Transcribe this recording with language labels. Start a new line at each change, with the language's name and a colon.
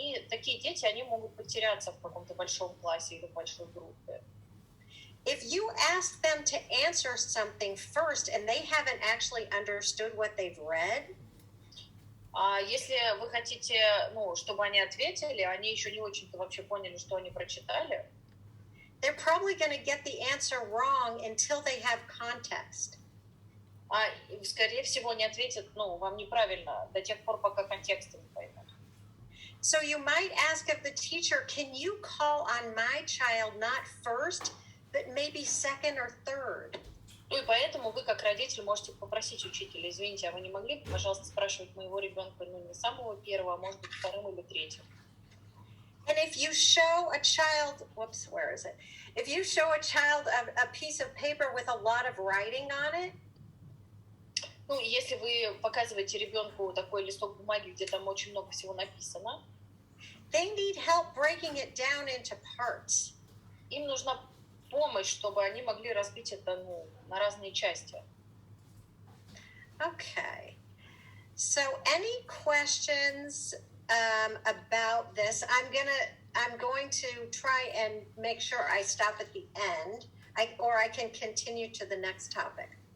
Russian: Такие дети, они могут потеряться в каком-то большом классе или в большой группе.
English: If you ask them to answer something first and they haven't actually understood what they've read,
Russian: если вы хотите, чтобы они ответили, они еще не очень-то вообще поняли, что они прочитали,
English: they're probably going to get the answer wrong until they have context.
Russian: Скорее всего, не ответят, вам неправильно до тех пор, пока контекста не поймут.
English: So you might ask of the teacher, can you call on my child not first, but maybe second or third?
Russian: И поэтому вы, как родитель, можете попросить учителя, извините, а вы не могли бы, пожалуйста, спрашивать моего ребенка, не самого первого, а может быть, вторым или третьим?
English: And if you show a child, If you show a child a piece of paper with a lot of writing on it,
Russian: если вы показываете ребенку такой листок бумаги, где там очень много всего написано,
English: they need help breaking it down into parts.
Russian: Им нужна помощь, чтобы они могли разбить это на разные части.
English: Okay. So any questions about this? I'm going to try and make sure I stop at the end, or I can continue to the next topic.